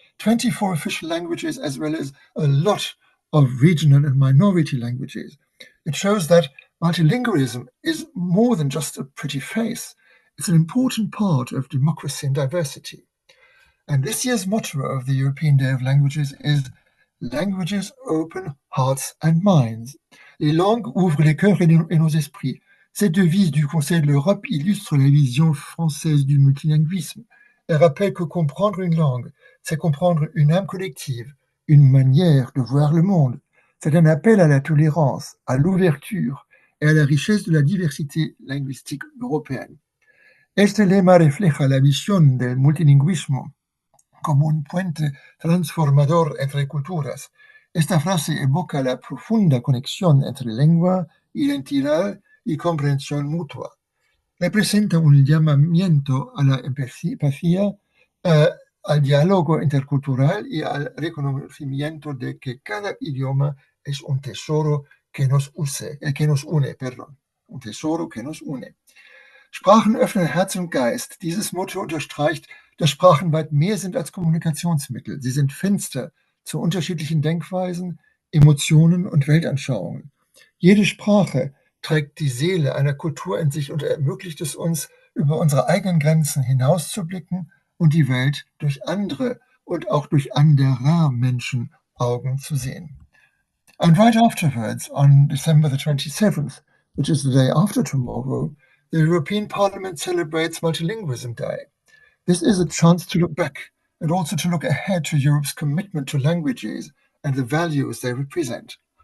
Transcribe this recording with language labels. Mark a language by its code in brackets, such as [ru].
[en] 24 official languages, as well as a lot of regional and minority languages. It shows that multilingualism is more than just a pretty face. It's an important part of democracy and diversity. And this year's motto of the European Day of Languages is Languages open hearts and minds. [fr] Les langues ouvrent les cœurs et nos esprits. Cette devise du Conseil de l'Europe illustre la vision française du multilinguisme. Elle rappelle que comprendre une langue, c'est comprendre une âme collective, une manière de voir le monde. C'est un appel à la tolérance, à l'ouverture et à la richesse de la diversité linguistique européenne. [es] Este lema refleja la visión del multilingüismo como un puente transformador entre culturas. Esta frase evoca la profunda conexión entre lengua, identidad y comprensión mutua. Representa un llamamiento a la empatía, al diálogo intercultural y al reconocimiento de que cada idioma es un tesoro que nos une. Un tesoro que nos une. [de] Sprachen öffnen Herz und Geist. Dieses Motto unterstreicht, dass Sprachen weit mehr sind als Kommunikationsmittel. Sie sind Fenster zu unterschiedlichen Denkweisen, Emotionen und Weltanschauungen. Jede Sprache trägt die Seele einer Kultur in sich und ermöglicht es uns, über unsere eigenen Grenzen hinauszublicken und die Welt durch andere und auch durch anderer Menschen Augen zu sehen. [en] And right afterwards, on December the 27th, which is the day after tomorrow, the European Parliament celebrates Multilingualism Day. This is a chance to look back and also to look ahead to Europe's commitment to languages and the values they represent.